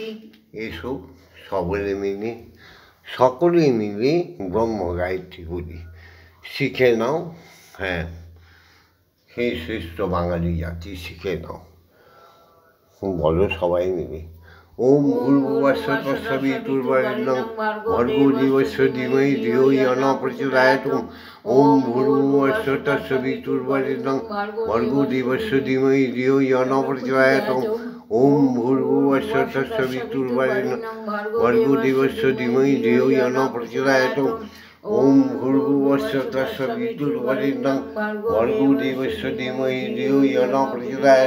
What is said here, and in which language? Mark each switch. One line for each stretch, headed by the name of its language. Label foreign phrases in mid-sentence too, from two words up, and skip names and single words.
Bangla: এসো সকলে মিলে ব্রহ্ম গায়ত্রী বলি, শিখে নাও। হ্যাঁ, হে শ্রেষ্ঠ বাঙালি জাতি, শিখে নাও, বলো সবাই মিলে।
Sanskrit: ওম ভূর্ভুবস্য তস্সবিতুর্বরেণ্যং ভর্গো দেবস্য ধীমহি ধিয়ো ইয়ো নঃ প্রচোদয়াৎ। ওম ভূর্ভুবস্য তস্সবিতুর্বরেণ্যং ভর্গো দেবস্য ধীমহি ধিয়ো ইয়ো নঃ প্রচোদয়াৎ। ওম ভূর্ভুবস্য তস্সবিতুর্বরেণ্যং ভর্গো দেবস্য ধীমহি ধিয়ো ইয়ো নঃ প্রচোদয়াৎ। ওম ভূর্ভুবস্য তস্সবিতুর্বরেণ্যং ভর্গো দেবস্য ধীমহি ধিয়ো ইয়ো নঃ প্রচোদয়াৎ।